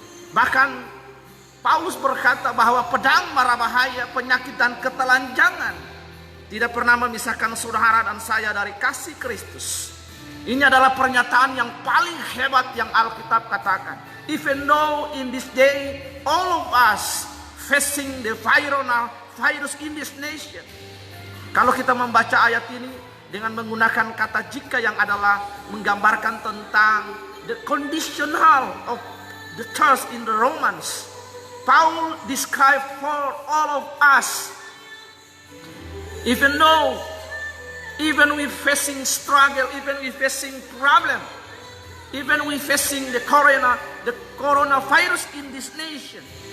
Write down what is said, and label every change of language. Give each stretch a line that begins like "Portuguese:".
Indonesian: Bahkan Paulus berkata bahwa pedang, mara bahaya, penyakit dan ketelanjangan tidak pernah memisahkan saudara dan saya dari kasih Kristus. Ini adalah pernyataan yang paling hebat yang Alkitab katakan.
English: Even though in this day all of us facing the virus in this nation.
Indonesian: Kalau kita membaca ayat ini dengan menggunakan kata jika yang adalah menggambarkan tentang
English: the conditional of the church in the Romans. Paul describe for all of us, even we facing struggle, even we facing problem, even we facing the coronavirus in this nation.